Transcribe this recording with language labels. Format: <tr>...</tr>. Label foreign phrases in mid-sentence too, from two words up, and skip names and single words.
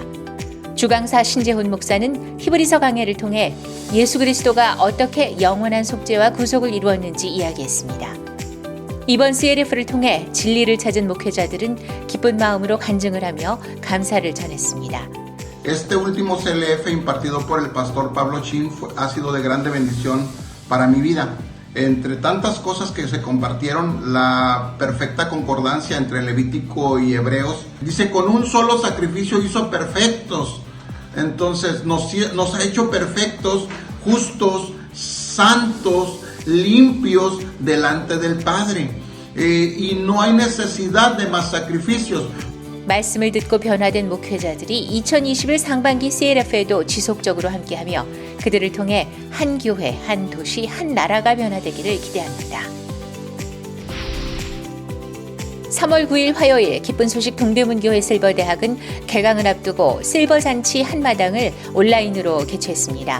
<ko>주강사 신재훈 목사는 히브리서 강해를 통해 예수 그리스도가 어떻게 영원한 속죄와 구속을 이루었는지 이야기했습니다. 이번 CLF를 통해 진리를 찾은 목회자들은 기쁜 마음으로 간증을 하며 감사를 전했습니다.</ko> <es>Este último CLF impartido por el pastor Pablo Chin ha sido de grande bendición para mi vida. entre tantas cosas que se compartieron, la perfecta concordancia entre Levítico y Hebreos. Dice, con un solo sacrificio hizo perfectos. Entonces nos ha hecho perfectos, justos, santos, limpios delante del Padre. Y no hay necesidad de más sacrificios.</es> <ko>말씀을 듣고 변화된 목회자들이 2021 상반기 CLF에도 지속적으로 함께하며 그들을 통해 한 교회, 한 도시, 한 나라가 변화되기를 기대합니다. 3월 9일 화요일 기쁜 소식 동대문 교회 실버대학은 개강을 앞두고 실버 잔치 한마당을 온라인으로 개최했습니다.</ko>